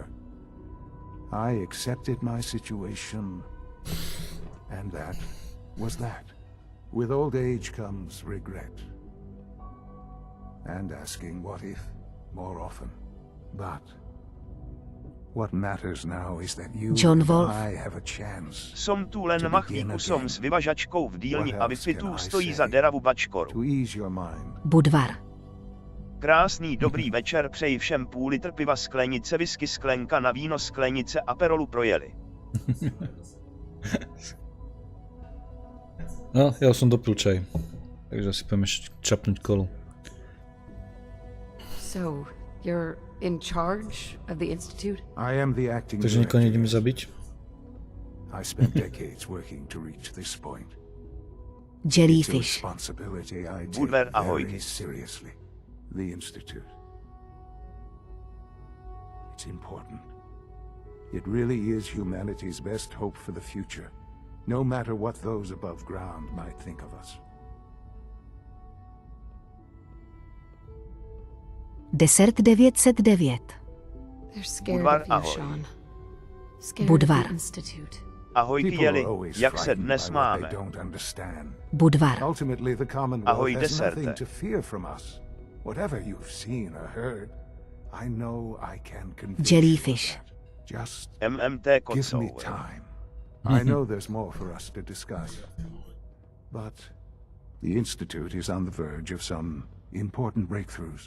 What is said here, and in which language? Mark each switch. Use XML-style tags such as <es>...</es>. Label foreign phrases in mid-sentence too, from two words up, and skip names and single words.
<en>I accepted my situation, and that was that. With old age comes regret. And asking what if more often. But what matters now is that you John and Wolf. I have a chance</en> <sk>Som tu len machvíku som s vyvažačkou v dílni a Wi-Fi tu stojí za deravu bačkoru.</sk> <en>to ease your mind.</en> <cs>Budvar. Krásný dobrý večer přeji všem, půl litr piva, sklenice whisky, sklenka na víno, sklenice aperolu projeli.</cs> <sk>No, ja som dopil čaj. Takže si budeme čapnúť kolu.</sk> <en>So, you're in charge of the Institute? I am the acting</en> <sk>Takže nikoho</sk> <en>director.</en> <sk>nejdeme zabiť?</sk> <en>I spent decades working to reach this point. It's a Jellyfish. responsibility I take</en> <sk>Budver, ahoj.</sk> <en>very seriously. The Institute. It's important. It really is humanity's best hope for the future, no matter what those above ground might think of us. 10909. They're scared Budvar, of you,</en> <sk>ahoj.</sk> <en>Sean. Scared Budvar. of the Institute.</en> <sk>Ahoj</sk> <en>People</en> <cs>Jeli,</cs> <en>are always</en> <cs>jak se</cs> <en>frightened</en> <cs>dnes</cs> <en>by what</en> <cs>máme?</cs> <en>they don't understand. Budvar. Ultimately, the Commonwealth</en> <sk>Ahoj,</sk> <en>has deserte. nothing to fear from us. Whatever you've seen or heard, I know I can convince Jellyfish. you of that. Just MMT give me kocou. time. I know there's more for us to discuss. But the Institute is on the verge of some important breakthroughs.</en>